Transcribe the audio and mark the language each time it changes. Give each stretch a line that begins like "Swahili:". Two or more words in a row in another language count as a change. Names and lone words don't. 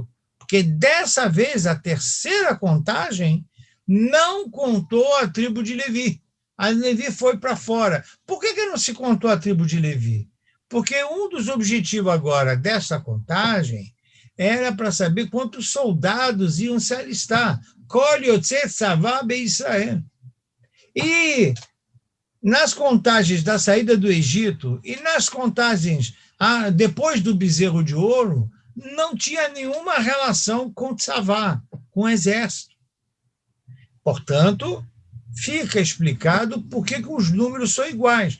Portuguese: Porque dessa vez, a terceira contagem não contou a tribo de Levi. A Levi foi para fora. Por que não se contou a tribo de Levi? Porque um dos objetivos agora dessa contagem era para saber quantos soldados iam se alistar.
Hebrew: כל יוצא צבא בישראל.
Portuguese: E nas contagens da saída do Egito e nas contagens depois do bezerro de ouro, não tinha nenhuma relação com tzavá, com o exército. Portanto, fica explicado por que os números são iguais.